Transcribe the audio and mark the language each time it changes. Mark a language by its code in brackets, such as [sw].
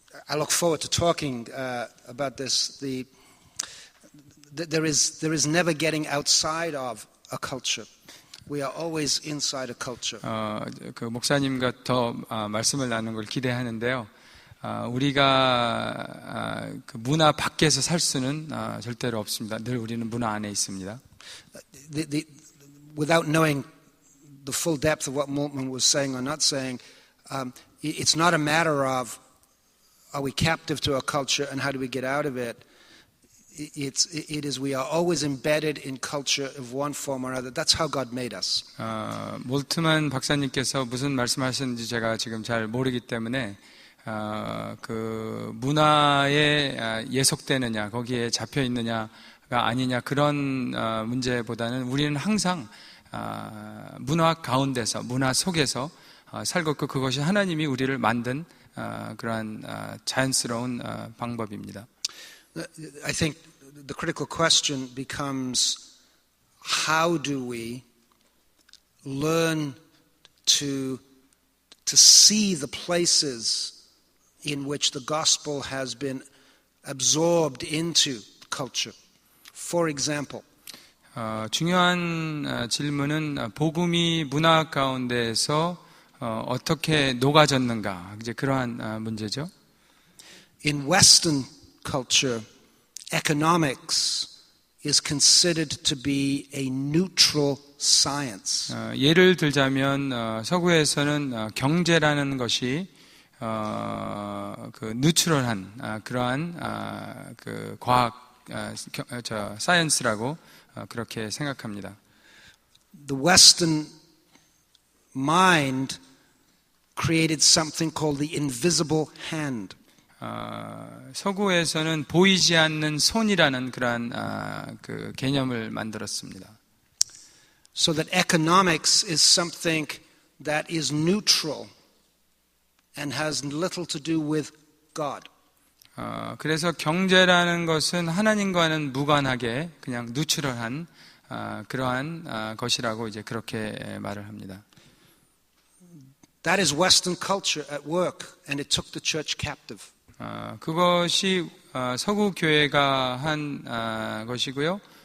[en] I look forward to talking about this. There is never getting outside of a culture. We are always inside a culture. [ko] 그 목사님과 더 말씀을 나누는 걸 기대하는데요. 우리가 그 문화 밖에서 살 수는 절대로 없습니다. 늘 우리는 문화 안에 있습니다. [en] Without knowing the full depth of what Moltmann was saying or not saying, it's not a matter of are we captive to our culture and how do we get out of it. It is we are always embedded in culture of one form or another. That's how God made us. [ko] 몰트만 박사님께서 무슨 말씀하셨는지 제가 지금 잘 모르기 때문에 그 문화에 예속되느냐, 거기에 잡혀 있느냐가 아니냐, 그런 문제보다는 우리는 항상 문화 가운데서, 문화 속에서 살고 있고, 그것이 하나님이 우리를 만든 그러한 자연스러운 방법입니다. [en] I think the critical question becomes, how do we learn to see the places in which the gospel has been absorbed into culture? For example, [ko] 중요한 질문은 복음이 문화 가운데에서 어떻게 녹아졌는가, 이제 그러한 문제죠. [en] In Western culture, economics is considered to be a neutral science. [ko] 예를 들자면 서구에서는 경제라는 것이 그 뉴트럴한 그러한 그 과학 사이언스라고 그렇게 생각합니다. [en] The Western mind created something called the invisible hand. [ko] 서구에서는 보이지 않는 손이라는 그러한 그 개념을 만들었습니다. [en] So that economics is something that is neutral and has little to do with God. [ko] 그래서 경제라는 것은 하나님과는 무관하게 그냥 누트럴한 그러한 것이라고 이제 그렇게 말을 합니다. [en] That is Western culture at work, and it took the church captive. [ko] 그것이 서구 교회가 한 것이고요.